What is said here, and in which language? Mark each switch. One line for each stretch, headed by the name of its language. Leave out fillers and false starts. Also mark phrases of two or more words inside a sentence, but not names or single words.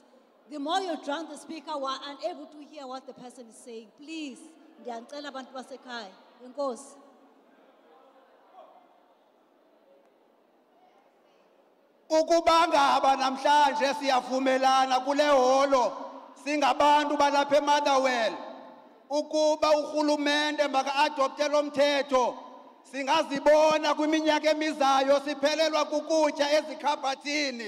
English: The more you drown the speaker, we are unable to hear what the person is saying. Please,
Xhosa: ndiyacela abantu basekhaya. Enkosi. Ukuba ngaba namhlanje siyavumelana kule holo singabantu balapha eMotherwell ukuba urhulumente maka-adopte lo mthetho, singazibona kwiminyaka emizayo siphelelwa kukutya ezikhabhathini.